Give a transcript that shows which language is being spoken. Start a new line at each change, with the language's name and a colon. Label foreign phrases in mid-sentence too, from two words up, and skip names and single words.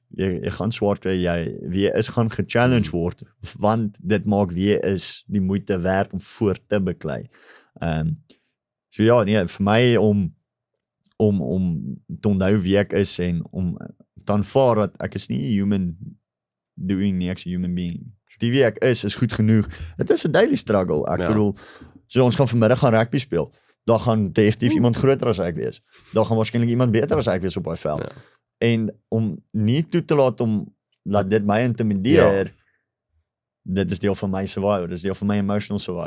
Afrikaans: Jy gaan swaar kry, wie jy is gaan gechallenge word, want dit maak wie jy is die moeite werd om voort te beklei. So ja, nee, vir my om te onthou wie ek is en om te aanvaar dat ek is nie 'n
English: human doing
Afrikaans: nie, ek's 'n
English: human being.
Afrikaans: Die wie ek is goed genoeg. Dit is 'n
English: daily struggle.
Afrikaans: Ek bedoel, so ons gaan vanmiddag gaan rugby speel. Daar gaan definitief iemand groter as ek wees. Daar gaan waarskynlik iemand beter as ek wees op daai veld. Ja. En om nie toe te laat dit my intimideer, dit is deel van my survival, dit is deel van my
English: emotional survival.